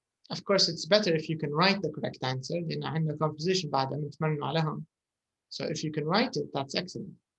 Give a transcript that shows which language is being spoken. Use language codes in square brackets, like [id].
[en] Of course, it's better if you can write the correct answer. [ar] لأن عندنا composition بعدها نتمرن عليهم. [en] So if you can write it, that's excellent.